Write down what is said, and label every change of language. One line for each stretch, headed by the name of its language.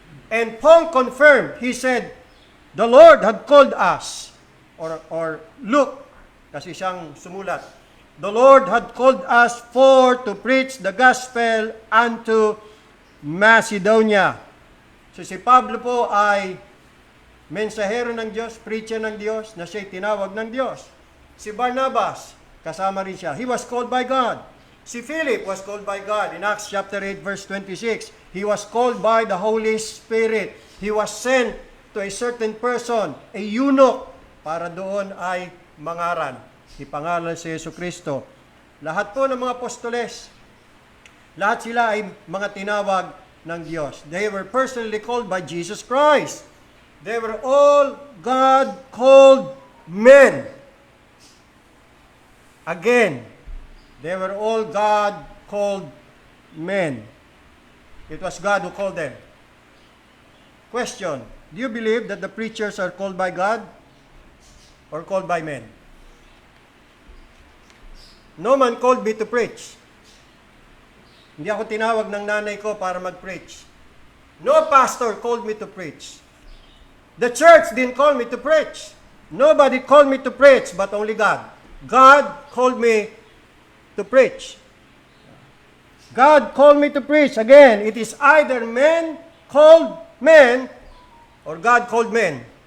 English: And Paul confirmed, he said, the Lord had called us, or Luke,
Filipino: kasi siyang sumulat,
English: the Lord had called us to preach the gospel unto Macedonia.
Filipino: So si Pablo po ay mensahero ng Diyos, preacher ng Diyos, na siya'y tinawag ng Diyos. Si Barnabas, kasama rin siya.
English: He was called by God. Si Philip was called by God. In Acts chapter 8 verse 26, he was called by the Holy Spirit. He was sent to a certain person, a eunuch,
Filipino: para doon ay mangaral. Ipangalan si Jesucristo. Lahat po ng mga apostoles, lahat sila ay mga tinawag ng Diyos.
English: They were personally called by Jesus Christ. They were all God-called men. Again, they were all God-called men. It was God who called them. Question, do you believe that the preachers are called by God or called by men? No man called me to preach.
Filipino: Hindi ako tinawag ng nanay ko para mag-preach.
English: No pastor called me to preach. The church didn't call me to preach. Nobody called me to preach, but only God. God called me to preach. God called me to preach. Again, it is either men called men or God called men.